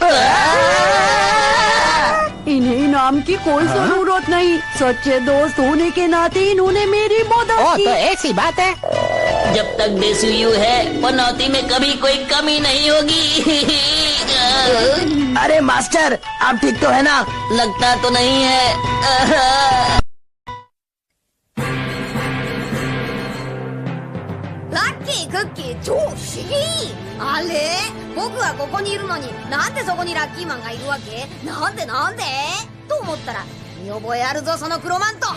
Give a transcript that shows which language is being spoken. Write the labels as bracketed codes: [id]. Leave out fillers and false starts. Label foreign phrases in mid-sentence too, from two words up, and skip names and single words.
[hi] इन्हें इनाम की कोई जरूरत नहीं, सच्चे दोस्त होने के नाते इन्होंने मेरी मदद की। तो ऐसी बात है। जब तक देसुयू है पनौती में कभी कोई कमी नहीं होगी। अरे मास्टर, आप ठीक तो है ना? लगता तो नहीं है। [ja] ラッキークッキー超不思議。あれ、僕はここにいるのになんでそこにラッキーマンがいるわけ？なんでと思ったら、見覚えあるぞその黒マント。